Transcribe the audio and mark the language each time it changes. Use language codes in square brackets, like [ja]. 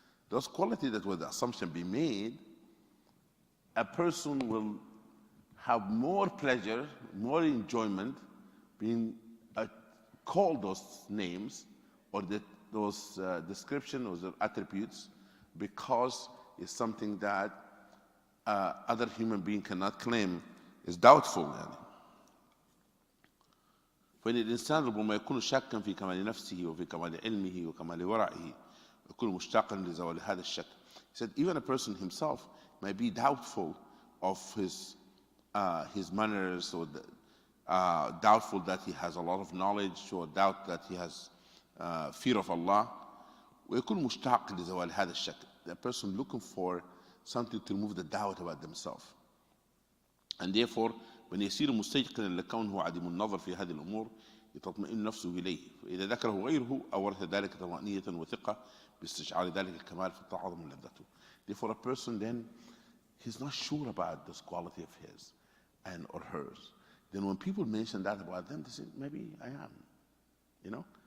[en] Those qualities that with the assumption be made, a person will have more pleasure, more enjoyment being called those names or those descriptions or attributes because it's something that other human being cannot claim is doubtful. [ar] يعني. فإن الإنسان ربما يكون شاكا في كمال نفسه وفي كمال علمه وكمال ورعه يكون مشتاقا لزوال هذا الشك. [en] He said even a person himself may be doubtful of his manners or doubtful that he has a lot of knowledge or doubt that he has fear of Allah. [ar] ويكون مشتاق لزوال هذا الشك. [en] The person looking for something to remove the doubt about themselves. And therefore [ar] من يصير مستيقنا لكونه عديم النظر في هذه الأمور يتطمئن نفسه إليه فإذا ذكره غيره أورث ذلك طمأنينة وثقة باستشعار ذلك الكمال فتعظم لذته. [en] Therefore a person then he's not sure about this quality of his and or hers. Then when people mention that about them, they say maybe I am.